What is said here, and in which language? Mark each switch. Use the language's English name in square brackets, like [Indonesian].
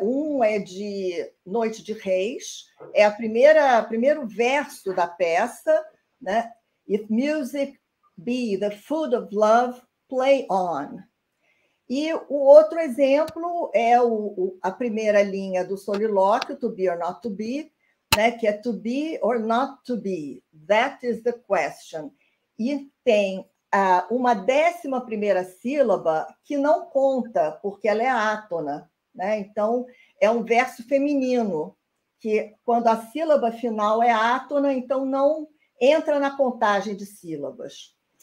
[Portuguese] Um é de Noite de Reis, é primeiro verso da peça, né? [English] If music be the food of love, play on. [Portuguese] E o outro exemplo é a primeira linha do solilóquio, to be or not to be, né? [English] Que é to be or not to be, that is the question. [Portuguese] E tem uma 11ª sílaba que não conta, porque ela é átona, né? Então, é um verso feminino, que quando a sílaba final é átona, então não entra na contagem de sílabas.